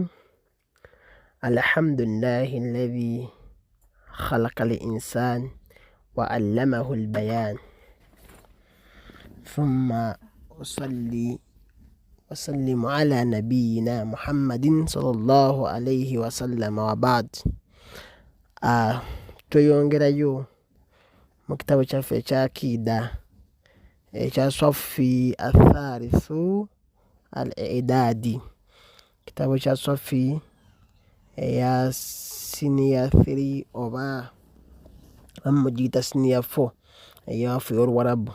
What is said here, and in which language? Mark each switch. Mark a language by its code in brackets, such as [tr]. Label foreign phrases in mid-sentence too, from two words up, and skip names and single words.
[ar] الحمد لله الذي خلق الإنسان وعلمه البيان، ثم أصلي وسلم على نبينا محمد صلى الله عليه وسلم وبعد. [lg] Tweyongerayo mu kitabo kyaffe ekyakiida ekya [ar] الصف الثالث الإعدادي, [lg] kitabo kya Saffi eya senior 3 oba amugiyita senior 4 eyawaffe y'Oluwarabu.